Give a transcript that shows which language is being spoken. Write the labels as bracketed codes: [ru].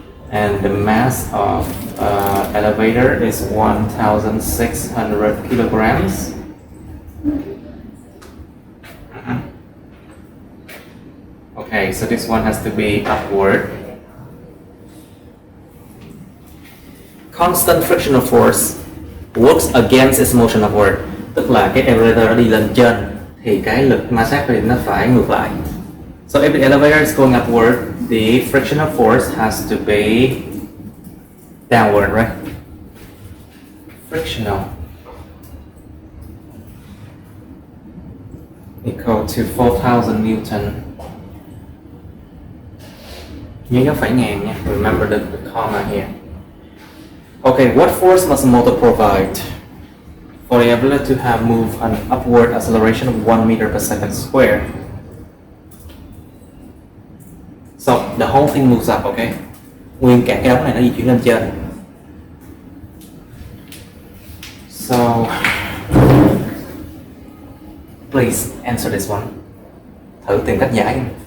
[en] And the mass of elevator is 1,600 kilograms. Okay, so this one has to be upward. Constant frictional force works against its motion upward. [vi] Tức là cái elevator nó đi lên trên thì cái lực ma sát thì nó phải ngược lại. [en] So if the elevator is going upward, the frictional force has to be downward, right? Frictional equal to 4,000 Newton. [vi] Nhớ dấu phẩy ngàn nha. [en] Remember the comma here. Okay, what force must a motor provide for the elevator to have moved an upward acceleration of 1 meter per second square? So the whole thing moves up, okay? [vi] Nguyên cả cái đống này nó di chuyển lên trên. [en] So please answer this one. [vi] Thử tìm cách giải.